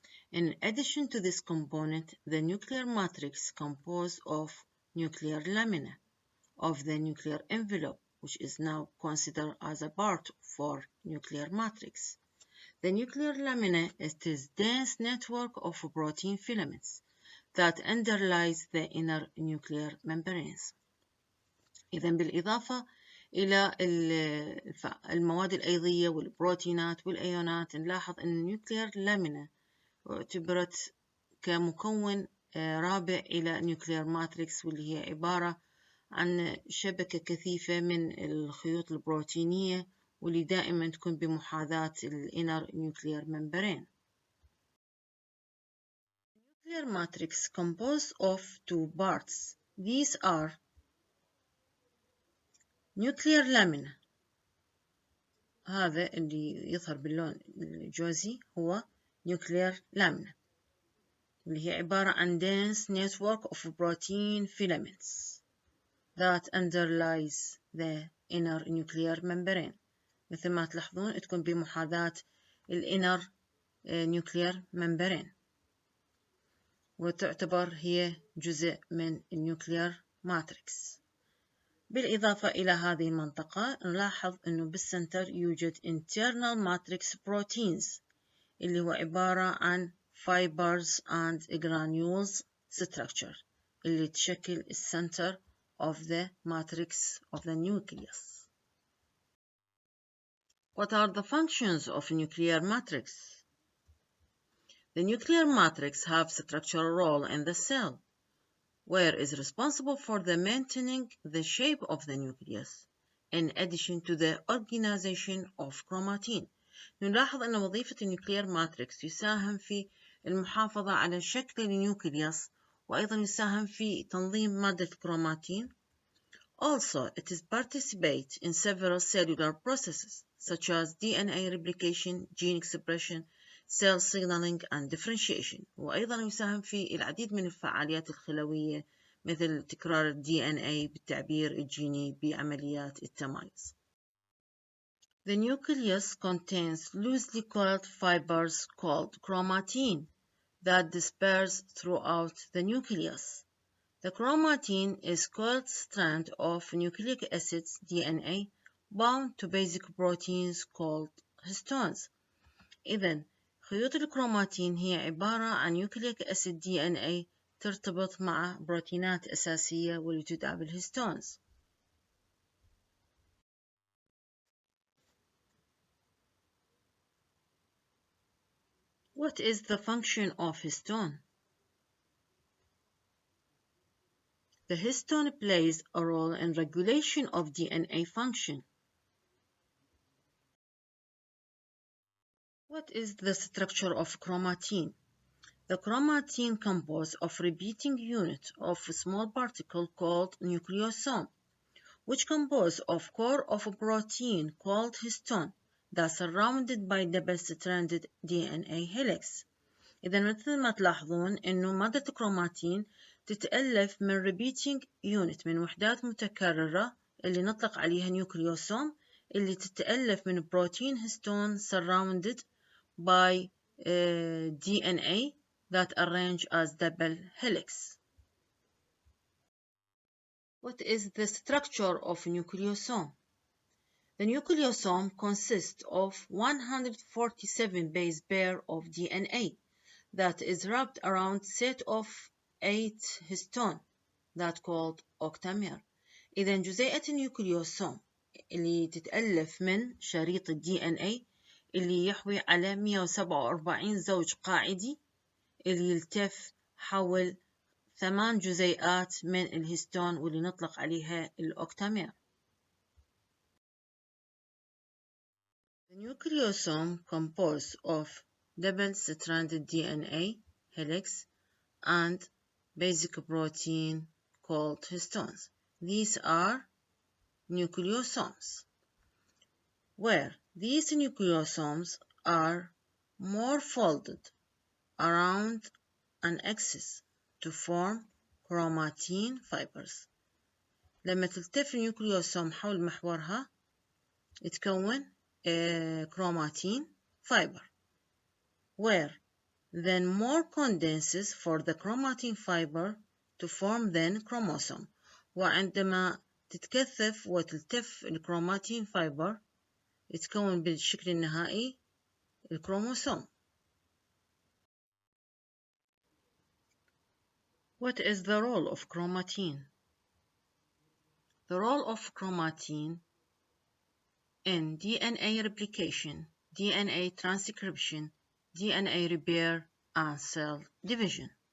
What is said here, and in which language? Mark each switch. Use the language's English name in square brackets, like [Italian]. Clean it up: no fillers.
[English] In addition to this component, the nuclear matrix is composed of nuclear lamina of the nuclear envelope, which is now considered as a part for nuclear matrix. The nuclear lamina is this dense network of protein filaments that underlies the inner nuclear membranes. [Arabic] إذن بالإضافة إلى المواد الأيضية والبروتينات والأيونات، نلاحظ أن النيوكلير لامينا اعتبرت كمكون رابع إلى نيوكلير ماتريكس، واللي هي عبارة عن شبكة كثيفة من الخيوط البروتينية واللي دائما تكون بمحاذاة الانر nuclear membrane. [English] Nuclear matrix composed of two parts. These are nuclear lamina، [Arabic] هذا اللي يظهر باللون الجوزي هو [English] nuclear lamina، [Arabic] اللي هي عبارة عن [English] dense network of protein filaments that underlies the inner nuclear membrane. [Arabic] مثل ما تلاحظون تكون بمحاذاة الانر nuclear membrane، وتعتبر هي جزء من النيوكلير ماتريكس. بالإضافة إلى هذه المنطقة نلاحظ أنه بالسنتر يوجد [English] internal matrix proteins [Arabic] اللي هو عبارة عن [English] fibers and granules structure [Arabic] اللي تشكل السنتر [English] of the matrix of the nucleus. What are the functions of nuclear matrix? The nuclear matrix has a structural role in the cell, where it is responsible for maintaining the shape of the nucleus, in addition to the organization of chromatin. [Arabic] نلاحظ أن وظيفة النيوكلير ماتريكس يساهم في المحافظة على شكل النيوكليوس، وأيضا يساهم في تنظيم مادة الكروماتين. [English] Also, it is participate in several cellular processes, such as DNA replication, gene expression, cell signaling and differentiation. [Arabic] وأيضا يساهم في العديد من الفعاليات الخلوية مثل تكرار DNA بالتعبير الجيني بعمليات التمايز. [English] The nucleus contains loosely coiled fibers called chromatin that disperse throughout the nucleus. The chromatin is a coiled strand of nucleic acids DNA bound to basic proteins called histones. [Arabic] إذن خيوط الكروماتين هي عبارة عن نيوكليك أسيد DNA ترتبط مع بروتينات أساسية واللي تدعى بالهيستونز. [English] What is the function of histone? The histone plays a role in regulation of DNA function. What is the structure of chromatin? The chromatin composed of repeating unit of a small particle called nucleosome, which composed of core of a protein called histone that surrounded by double-stranded DNA helix. [Arabic] إذا مثل ما تلاحظون إنه مادة الكروماتين تتألف من repeating unit من وحدات متكررة اللي نطلق عليها نيوكليوسوم، اللي تتألف من بروتين هيستون [English] surrounded by DNA that arrange as double helix. What is the structure of nucleosome? The nucleosome consists of 147 base pair of DNA that is wrapped around set of 8 histone that called octamer. [Arabic] إذا جزيئة النيوكليوسوم اللي تتألف من شريط ال DNA اللي يحوي على 147 زوج قاعدي اللي يلتف حول 8 جزيئات من الهستون واللي نطلق عليها الأوكتامير. [English] The nucleosome composed of double-stranded DNA helix and basic protein called histones. These are nucleosomes, where these nucleosomes are more folded around an axis to form chromatin fibers. [Arabic] لما تلتف النيوكليوسوم حول محورها تكون [English] chromatin fiber, where then more condenses for the chromatin fiber to form then chromosome. [Arabic] وعندما تتكثف وتلتف الكروماتين فايبر يتكون بالشكل النهائي الكروموسوم. [English] What is the role of chromatin? The role of chromatin in DNA replication, DNA transcription, DNA repair, and cell division.